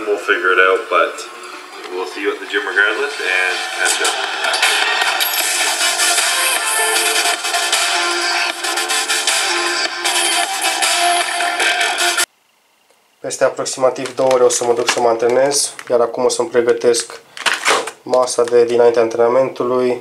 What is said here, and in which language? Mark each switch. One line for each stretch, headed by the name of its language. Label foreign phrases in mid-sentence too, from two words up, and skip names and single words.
English: figure it out, but we'll see you at the gym regardless and catch up.
Romanian: Peste aproximativ 2 ore o să mă duc să mă antrenez, iar acum o să-mi pregătesc masa de dinaintea antrenamentului.